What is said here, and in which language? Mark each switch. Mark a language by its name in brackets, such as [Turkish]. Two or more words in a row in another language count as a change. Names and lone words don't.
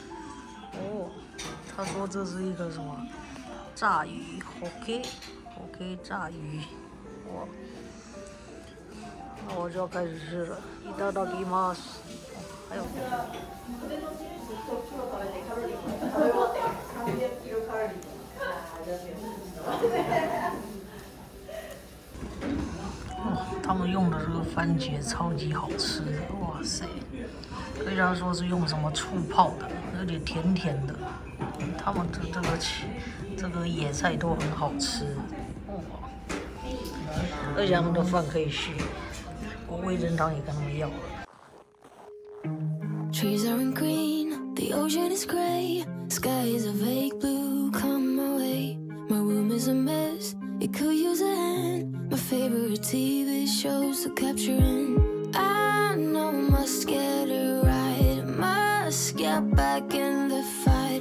[Chinese] 他说这是一个什么炸鱼 ，OK 炸鱼，哇，那我就要开始吃了。 [Japanese] いただきます。 [Chinese] 还有。他们用的这个番茄超级好吃的，哇塞！人家说是用什么醋泡的，有点甜甜的。他们的这个野菜都很好吃，而且他们的饭可以续，我味噌汤也跟他们要了。 [English] Trees aren't green, the ocean is gray, sky is a vague blue, come my way. My room is a mess, it could use a hand. My favorite TV shows to capture in. I know must get it right, must get back in the fight.